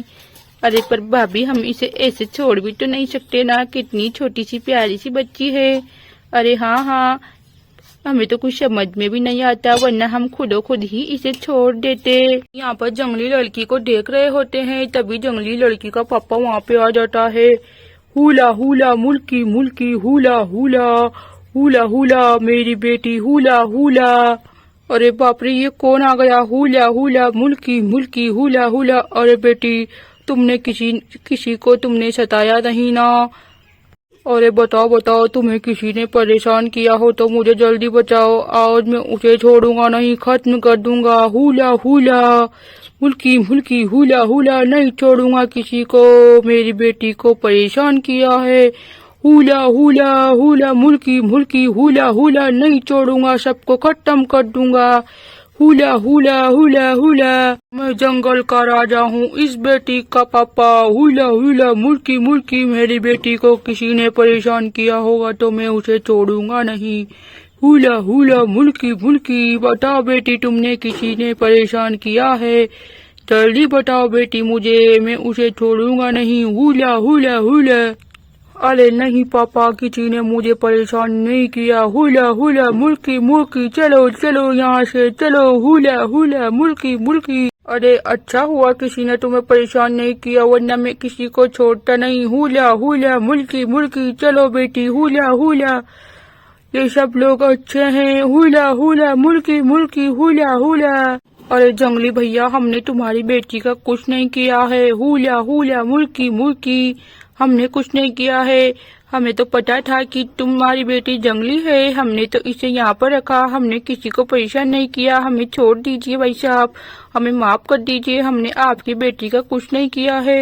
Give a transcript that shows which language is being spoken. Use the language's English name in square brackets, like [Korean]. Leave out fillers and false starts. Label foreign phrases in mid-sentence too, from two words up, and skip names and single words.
[Hindi] अरे पर भाभी, हम इसे ऐसे छोड़ भी तो नहीं सकते ना, कितनी छोटी सी प्यारी सी बच्ची है। अरे हाँ, हमें तो कुछ समझ में भी नहीं आता, वरना हम खुद ही इसे छोड़ देते। यहाँ पर जंगली लड़की को देख रहे होते हैं, तभी जंगली लड़की का पापा वहाँ पे आ जाता है। हुला हुला मुल्की मुल्की हुला हुला हुला हुला मेरी बेटी हुला हुला। अरे बाप रे, ये कौन आ गया। हुला हुला मुल्की मुल्की हुला हुला। अरे बेटी, तुमने किसी को तुमने सताया नहीं ना। अरे बताओ, तुम्हें किसी ने परेशान किया हो तो मुझे जल्दी बताओ, आज मैं उसे छोड़ूंगा नहीं, खत्म कर दूंगा। हुला हुला मुल्की मुल्की हुला हुला, नहीं छोड़ूंगा किसी को, मेरी बेटी को परेशान किया है। हुला हुला हुला मुल्की मुल्की हुला हुला, नहीं छोड़ूंगा, सबको खत्म कर दूंगा। हुला हुला हुला हुला, मैं जंगल का राजा हूँ, इस बेटी का पापा। हुला हुला मुल्की मुल्की, मेरी बेटी को किसी ने परेशान किया होगा तो मैं उसे छोड़ूंगा नहीं। हुला हुला मुल्की मुल्की, बताओ बेटी, तुमने किसी ने परेशान किया है, जल्दी बताओ बेटी मुझे, मैं उसे छोड़ूंगा नहीं। हुला हुला हुला। अरे नहीं पापा, किसी ने मुझे परेशान नहीं किया। हुला हुला मुल्की मुल्की, चलो चलो यहाँ से चलो। हुला हुला मुल्की मुल्की। अरे अच्छा हुआ किसी ने तुम्हें परेशान नहीं किया, वरना मैं किसी को छोड़ता नहीं। हुला हुला मुल्की मुल्की, चलो बेटी। हुला हुला, ये सब लोग अच्छे हैं। हुला हुला मुल्की मुल्की हुला हुला। अरे जंगली भैया, हमने तुम्हारी बेटी का कुछ नहीं किया है। हुला हुला मुल्की मुल्की, हमने कुछ नहीं किया है, हमें तो पता था कि तुम्हारी बेटी जंगली है, हमने तो इसे यहाँ पर रखा, हमने किसी को परेशान नहीं किया, हमें छोड़ दीजिए भाई साहब, हमें माफ कर दीजिए, हमने आपकी बेटी का कुछ नहीं किया है।